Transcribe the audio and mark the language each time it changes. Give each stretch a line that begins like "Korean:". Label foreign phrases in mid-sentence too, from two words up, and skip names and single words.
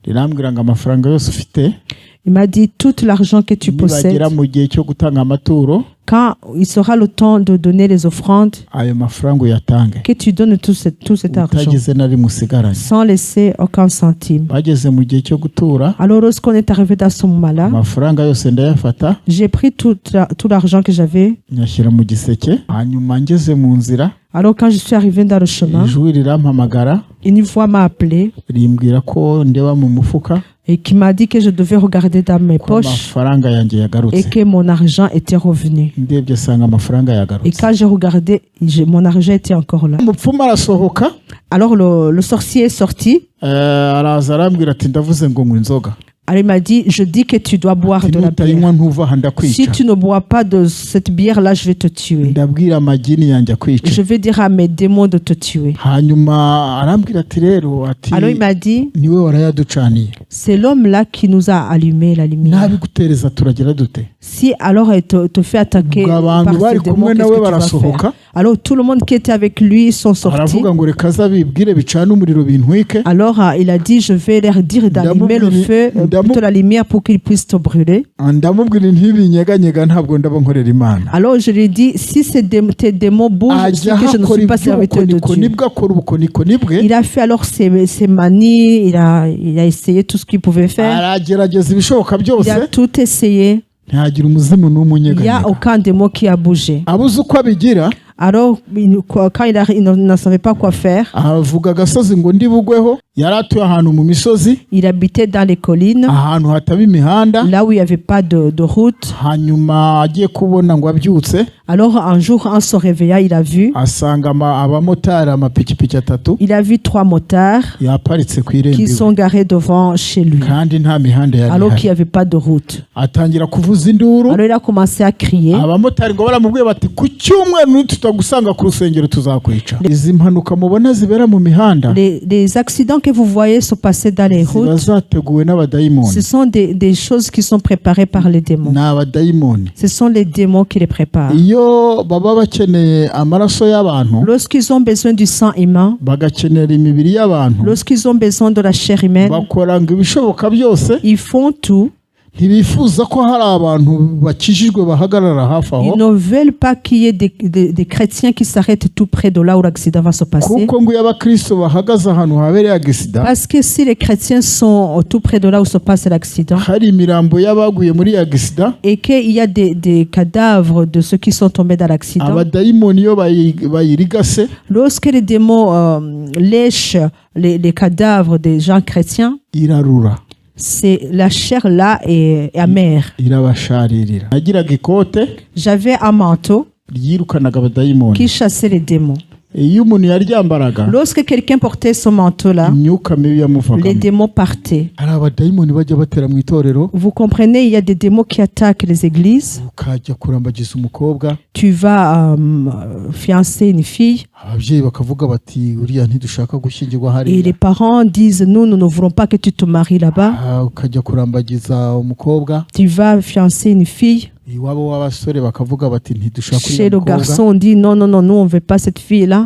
Kinyarwanda: rirambwira ngo amafaranga yose ufite
French: Il m'a dit tout l'argent que tu possèdes.
Kinyarwanda: nibagera mu gihe cyo gutanga amaturo
French: Quand il sera le temps de donner les offrandes,
Kinyarwanda: ayo mafaranga uyatange
French: que tu donnes tout cet argent
Kinyarwanda: utagize na rimwe usigaranye.
French: sans laisser aucun centime.
Kinyarwanda: Bageze mu gihe cyo gutura
French: Alors lorsqu'on est arrivé dans ce moment-là,
Kinyarwanda: amafaranga yose ndayafata
French: j'ai pris tout l'argent que j'avais.
Kinyarwanda: nyashyira mu giseke. Hanyuma ngeze mu nzira
French: Alors quand je suis arrivé dans le chemin,
Kinyarwanda: ijwi rirampamagara
French: une voix m'a appelé
Kinyarwanda: rimbwira ko ndeba mu mufuka
French: et qui m'a dit que je devais regarder dans mes
Kinyarwanda: ko
French: poches
Kinyarwanda: amafaranga yanjye
French: et
Kinyarwanda: yagarutse.
French: que mon argent était revenu.
Kinyarwanda: Ndebye asanga amafaranga
French: Et
Kinyarwanda: yagarutse.
French: quand j'ai regardé, mon argent était encore là.
Kinyarwanda: Umupfumu arasohoka
French: Alors le sorcier est sorti.
Kinyarwanda: araza arambwira ati ndavuze ngo nywa inzoga.
French: Alors il m'a dit, je dis que tu dois boire de la bière.
Kinyarwanda: Nutayinywa ntuva aha
French: Si
Kinyarwanda: ndakwica.
French: tu ne bois pas de cette bière-là, je vais te tuer.
Kinyarwanda: Ndabwira amagini yanjye akwica.
French: Je vais dire à mes démons de te tuer.
Kinyarwanda: Hanyuma arambwira ati rero ati
French: Alors il m'a dit,
Kinyarwanda: niwe warayaducaniye.
French: c'est l'homme-là qui nous a allumé la lumière.
Kinyarwanda: Nabigutereza turagira dute?
French: Si alors il te fait attaquer
Kinyarwanda: Ubwo
French: par
Kinyarwanda: abantu
French: ces
Kinyarwanda: bari
French: démons,
Kinyarwanda: kumwe
French: qu'est-ce
Kinyarwanda: nawe
French: que tu vas
Kinyarwanda: barasohoka.
French: faire? Alors tout le monde qui était avec lui sont sortis.
Kinyarwanda: Aravuga ngo reka azabibwire bicane umuriro bintwike.
French: Alors il a dit, je vais leur dire d'allumer le feu, plutôt la lumière pour qu'ils puissent te brûler.
Kinyarwanda: Ndamubwira ntibinyeganyega ntabwo ndaba nkorera Imana.
French: Alors je lui ai dit, si tes démons bougent, c'est
Kinyarwanda: Ajya
French: que je ne
Kinyarwanda: hakora
French: suis pas serviteur de
Kinyarwanda: iby'ubukonikoni
French: Dieu.
Kinyarwanda: bwe akora ubukonikoni bwe.
French: Il a fait alors ses manies, il a essayé tout ce qu'il pouvait faire.
Kinyarwanda: Aragerageza ibishoboka
French: Il
Kinyarwanda: byose
French: a tout essayé.
Kinyarwanda: ntihagira umuzimu n'umwe
French: Il n'y a
Kinyarwanda: unyeganyega.
French: aucun démon qui a bougé.
Kinyarwanda: Abuze uko abigira
French: Alors, quand il ne savait pas quoi faire,
Kinyarwanda: avuga agasozi ngo ndi bugweho. Yari atuye ahantu mu misozi
French: il habitait dans les collines,
Kinyarwanda: ahantu hataba imihanda.
French: là où il n'y avait pas de route.
Kinyarwanda: Hanyuma agiye kubona ngo abyutse
French: Alors, un jour, en se réveillant, il a vu
Kinyarwanda: asanga abamotari amapikipiki atatu
French: 3 motards
Kinyarwanda: yaparitse ku irembo
French: qui
Kinyarwanda: iwe.
French: sont garés devant chez lui,
Kinyarwanda: kandi nta mihanda yari
French: alors qu'il n'y
Kinyarwanda: ihari.
French: avait pas de route.
Kinyarwanda: Atangira kuvuza induru.
French: Alors, il a commencé à crier.
Kinyarwanda: Abamotari ngo baramubwiye bati ku cyumweru tutagusanga ku rusengero tuzakwica. Izi mpanuka mubona zibera mu mihanda
French: Les accidents que vous voyez se passer dans les
Kinyarwanda: ziba
French: routes,
Kinyarwanda: zateguwe n'abadayimoni.
French: ce sont des choses qui sont préparées par les démons.
Kinyarwanda: Ni abadayimoni.
French: Ce sont les démons qui les préparent.
Kinyarwanda: Iyo baba bakeneye amaraso y'abantu
French: Lorsqu'ils ont besoin du sang humain,
Kinyarwanda: bagakenera imibiri y'abantu
French: lorsqu'ils ont besoin de la chair humaine,
Kinyarwanda: bakora ngo ibishoboka byose.
French: ils font tout.
Kinyarwanda: Ntibifuza ko hari abantu bakijijwe bahagarara hafi
French: Ils
Kinyarwanda: aho,
French: ne veulent pas qu'il y ait des chrétiens qui s'arrêtent tout près de là où l'accident va se passer.
Kinyarwanda: kuko ngo iyo abakristo bahagaze ahantu habereye agisida
French: Parce que si les chrétiens sont tout près de là où se passe l'accident
Kinyarwanda: hari imirambo y'abaguye muri agisida,
French: et qu'il y a des cadavres de ceux qui sont tombés dans l'accident,
Kinyarwanda: abadayimoni iyo bayirigase
French: lorsque les démons lèchent les cadavres des gens chrétiens,
Kinyarwanda: irarura,
French: c'est la chair là est amère.
Kinyarwanda: irabasharirira. Nagiraga ikote
French: J'avais un manteau
Kinyarwanda: ryirukanaga abadayimoni.
French: qui chassait les démons.
Kinyarwanda: Iyo umuntu yaryambaraga
French: Lorsque quelqu'un portait ce manteau-là,
Kinyarwanda: imyuka mibi
French: les
Kinyarwanda: yamuvagamo.
French: démons partaient.
Kinyarwanda: Hari abadayimoni bajya batera mu itorero,
French: Vous comprenez, il y a des démons qui attaquent les églises.
Kinyarwanda: ukajya kurambagiza umukobwa,
French: Tu vas fiancer une fille
Kinyarwanda: ababyeyi bakavuga bati uriya ntidushaka gushyingirwa
French: et les
Kinyarwanda: hariya.
French: parents disent nous ne voulons pas que tu te maries là-bas.
Kinyarwanda: Ukajya kurambagiza umukobwa,
French: Tu vas fiancer une fille.
Kinyarwanda: iwabo w'abasore bakavuga bati ntidushaka
French: Chez
Kinyarwanda: uriya
French: le
Kinyarwanda: mukobwa.
French: garçon, on dit non, non, non, nous on ne veut pas cette fille-là.